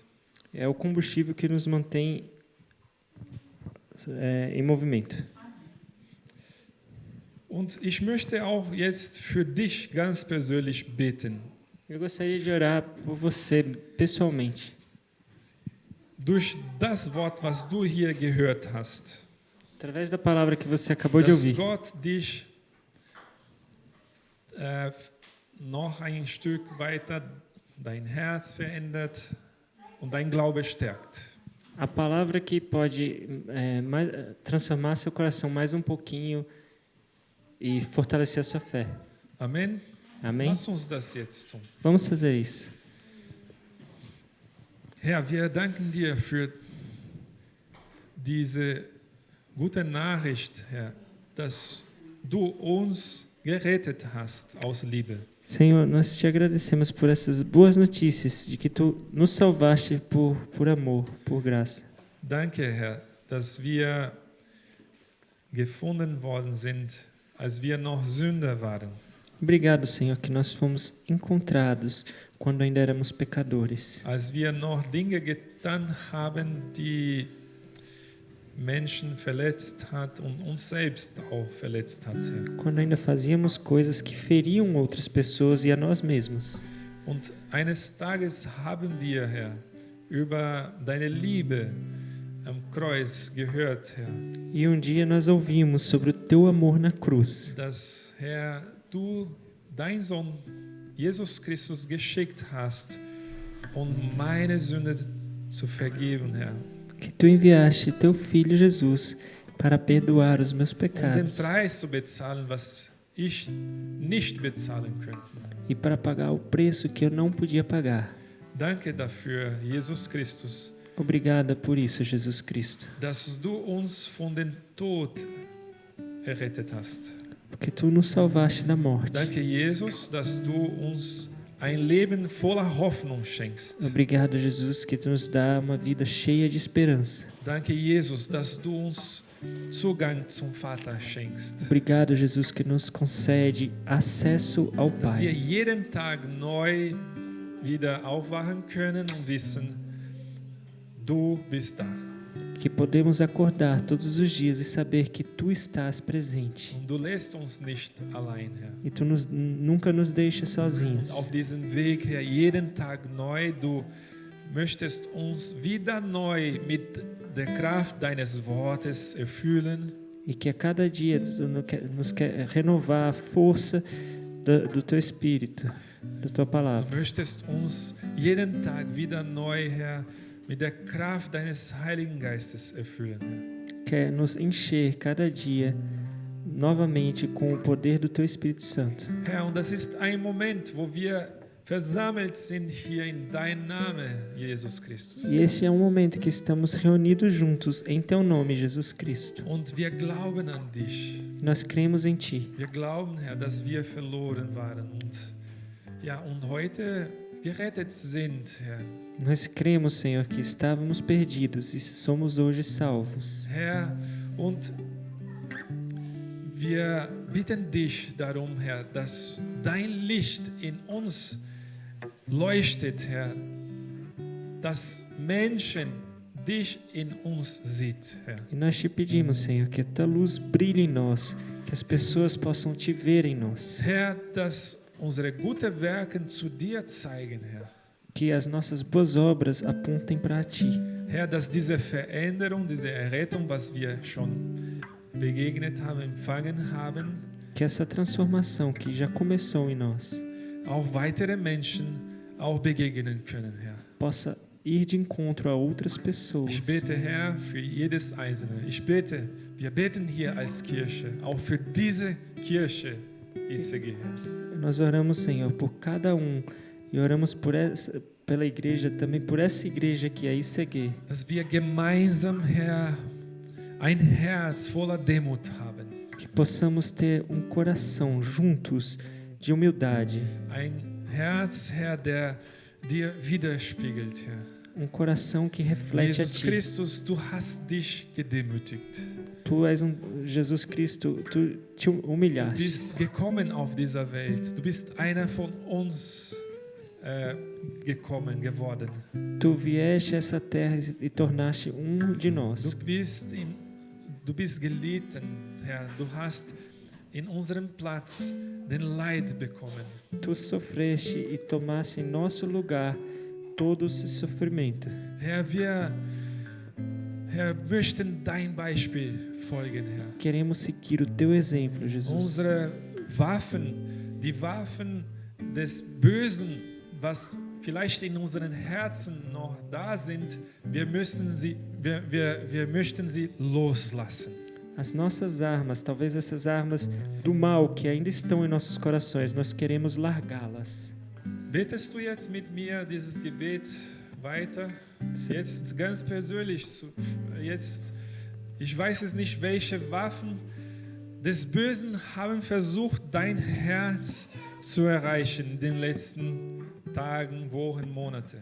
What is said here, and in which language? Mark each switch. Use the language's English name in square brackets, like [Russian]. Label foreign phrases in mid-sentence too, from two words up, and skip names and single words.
[Portuguese] É o combustível que nos mantém em movimento. [German] Und ich möchte auch jetzt für dich ganz persönlich beten. [Portuguese] Eu gostaria de orar por você pessoalmente. [German] Durch das Wort, was du hier gehört hast, [Portuguese] Através da palavra que você acabou de [German] dass [Portuguese] ouvir. [German] Gott dich noch ein Stück weiter dein Herz verändert und dein Glaube stärkt. [Portuguese] A palavra que pode transformar seu coração mais um pouquinho e fortalecer a sua fé. [German] Amen. [Portuguese] Amém? [German] Lass uns das jetzt tun. [Portuguese] Vamos fazer isso. [German] Herr, wir danken dir für diese gute Nachricht, Herr, dass du uns gerettet hast aus Liebe. [Portuguese] Senhor, nós te agradecemos por essas boas notícias de que tu nos salvaste por amor, por graça. [German] Danke, Herr, dass wir gefunden worden sind, als wir noch Sünder waren. [Portuguese] Obrigado, Senhor, que nós fomos encontrados quando ainda éramos pecadores. [German] Als wir noch Dinge getan haben, die Menschen verletzt hat und uns selbst auch verletzt hat, Herr. [Portuguese] Quando ainda fazíamos coisas que feriam outras pessoas e a nós mesmos. [German] Und eines Tages haben wir, Herr, über deine Liebe am Kreuz gehört, Herr, [Portuguese] E um dia nós ouvimos sobre o teu amor na cruz. [German] dass, Herr, du dein Sohn Jesus Christus geschickt hast, um meine Sünde zu vergeben, Herr. [Portuguese] Que tu enviaste teu filho Jesus para perdoar os meus [German] Um den [Portuguese] pecados [German] Preis zu bezahlen, was ich nicht bezahlen könnte. [Portuguese] e para pagar o preço que eu não podia pagar. [German] Danke dafür, Jesus Christus, [Portuguese] Obrigada por isso, Jesus Cristo, [German] dass du uns von dem Tod errettet hast. [Portuguese] porque tu nos salvaste da morte. [German] Danke, Jesus, dass du uns ein Leben voller Hoffnung schenkst. [Portuguese] Obrigado, Jesus, que tu nos dá uma vida cheia de esperança. [German] Danke, Jesus, dass du uns Zugang zum Vater schenkst. [Portuguese] Obrigado, Jesus, que nos concede acesso ao [German] Dass wir [Portuguese] Pai. [German] jeden Tag neu wieder aufwachen können und wissen, du bist da. [Portuguese] Que podemos acordar todos os dias e saber que tu estás presente. [German] Und du lässt uns nicht allein, Herr. [Portuguese] E tu nunca nos deixas sozinhos. [German] Auf diesem Weg, Herr, jeden Tag neu, du möchtest uns wieder neu mit der Kraft deines Wortes erfüllen. [Portuguese] E que a cada dia tu nos quer renovar a força do teu Espírito, da tua [German] Du [Portuguese] palavra. [German] möchtest uns jeden Tag wieder neu, Herr, mit der Kraft deines Heiligen Geistes erfüllen, Herr. [Portuguese] Quer nos encher cada dia novamente com o poder do teu Espírito Santo. [German] Herr, und das ist ein Moment, wo wir versammelt sind hier in deinem Namen, Jesus Christus. [Portuguese] E esse é um momento que estamos reunidos juntos em teu nome, Jesus Cristo. [German] Und wir glauben an dich. [Portuguese] Nós cremos em ti. [German] Wir glauben, Herr, dass wir verloren waren und heute gerettet sind, Herr. [Portuguese] Nós cremos, Senhor, que estávamos perdidos e somos hoje salvos. [German] Herr, und wir bitten dich darum, Herr, dass dein Licht in uns leuchtet, Herr, dass Menschen dich in uns sieht, Herr. [Portuguese] E nós te pedimos, Senhor, que a tua luz brilhe em nós, que as pessoas possam te ver em nós. [German] Herr, dass unsere guten Werke zu dir zeigen, Herr. [Portuguese] Que as nossas boas obras apontem para ti. [German] Herr, dass diese Veränderung, diese Errettung, was wir schon begegnet haben, empfangen haben, [Portuguese] Que essa transformação que já começou em nós [German] auch weitere Menschen auch begegnen können, Herr. [Portuguese] possa ir de encontro a outras pessoas. [German] Ich bete, Herr, für jedes Einzelne. Ich bete, wir beten hier als Kirche, auch für diese Kirche, ICG, Herr. [Portuguese] Nós oramos, Senhor, por cada um e oramos pela igreja, também por essa igreja que é a ICG. [German] Dass wir gemeinsam, Herr, ein Herz voller Demut haben. [Portuguese] Que possamos ter um coração juntos de humildade. [German] Ein Herz, Herr, der dir widerspiegelt, Herr. [Portuguese] Um coração que reflete a [German] Jesus [Portuguese] ti. [German] Christus, du hast dich gedemütigt. [Portuguese] Tu és Jesus Cristo, tu te [German] Du [Portuguese] humilhaste. [German] bist gekommen auf dieser Welt. Du bist einer von uns geworden. [Portuguese] Tu vieste a essa terra e tornaste de nós. [German] Du bist gelitten, Herr. Du hast in unserem Platz den Leid bekommen. [Portuguese] Tu sofreste e tomaste em nosso lugar todo esse sofrimento. [German] Herr, wir möchten dein Beispiel folgen, Herr. [Portuguese] Queremos seguir o teu exemplo, Jesus. [German] Unsere Waffen, die Waffen des Bösen, was vielleicht in unseren Herzen noch da sind, wir möchten sie loslassen. [Portuguese] As nossas armas, talvez essas armas do mal que ainda estão em nossos corações, nós queremos largá-las. [German] Betest du jetzt mit mir dieses Gebet weiter? Jetzt ganz persönlich. Ich weiß es nicht, welche Waffen des Bösen haben versucht, dein Herz zu erreichen in den letzten Tagen, Wochen, Monaten.